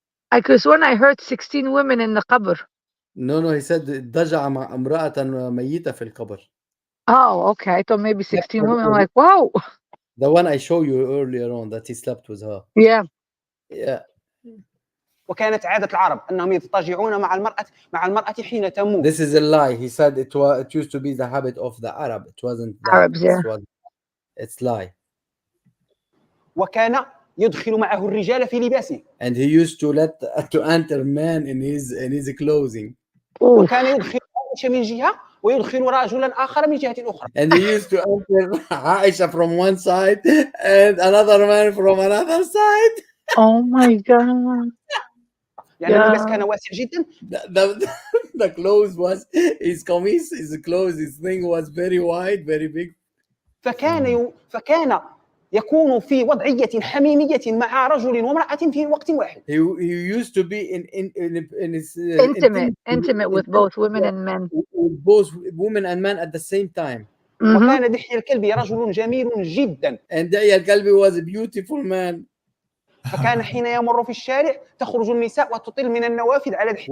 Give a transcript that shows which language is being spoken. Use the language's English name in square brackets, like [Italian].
[English] Because when I heard 16 women in the qabr. No, he said [Arabic] ضجع مع امرأة ميتة في القبر. [English] Oh, okay. I thought maybe 16 women. I'm like, wow. The one I showed you earlier on that he slept with her. Yeah. [Arabic] وكانت عادة العرب أنهم يضطجعون مع المرأة حين تموت. [English] This is a lie. He said it used to be the habit of the Arab. It wasn't that. Arabs, yeah. It's lie. [Arabic] وكان يدخل معه الرجال في لباسه. [English] And he used to enter men in his clothing. [Arabic] وكان يدخل عائشة من جهة ويدخل رجلا آخر من جهة أخرى. [English] And he used to enter Aisha from one side and another man from another side. Oh my God. [Arabic] يعني اللباس كان واسع جدا. [English] The clothes was his clothes, his thing was very wide, very big. [Arabic] فكان يكون في وضعية حميمية مع رجل وامرأة في وقت واحد. [English] He used to be in his intimate with both women and men. With both women and men at the same time. [Arabic] وكان دحية الكلبي رجل جميل جدا. [English] And دحية الكلبي was a beautiful man. [Arabic] فكان حين يمر في الشارع تخرج النساء وتطل من النوافذ على دحية.